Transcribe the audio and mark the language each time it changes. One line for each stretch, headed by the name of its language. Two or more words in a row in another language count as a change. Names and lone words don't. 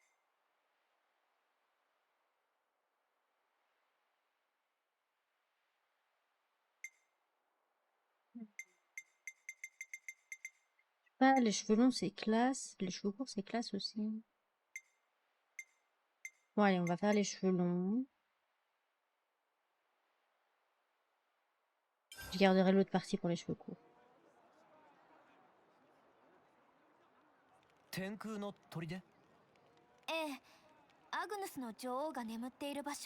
French: Pas les cheveux longs c'est classe, les cheveux courts c'est classe aussi. Bon allez, on va faire les cheveux longs. Je garderai l'autre partie pour les cheveux courts.
Japanese: 天空の砦？ええ、アグヌスの女王が眠っている場所。